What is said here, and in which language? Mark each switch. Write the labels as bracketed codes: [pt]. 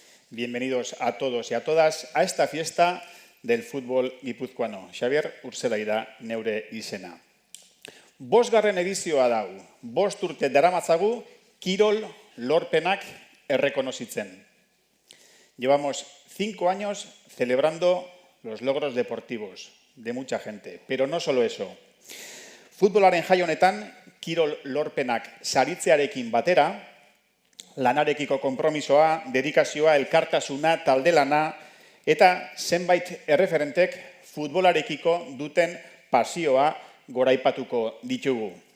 [es] Bienvenidos a todos y a todas a esta fiesta del fútbol guipuzcoano. [eu] Xabier Urzelaida neure izena. Bosgarren edizioa dau, 5 urte daramatzagu kirol lorpenak errekonozitzen. [es] Llevamos 5 años celebrando los logros deportivos de mucha gente, pero no solo eso. [eu] Futbolaren jai honetan, kirol lorpenak saritzearekin batera, lanarekiko konpromisoa, dedikazioa, elkartasuna, taldelana, eta zenbait erreferentek futbolarekiko duten pasioa goraipatuko ditugu.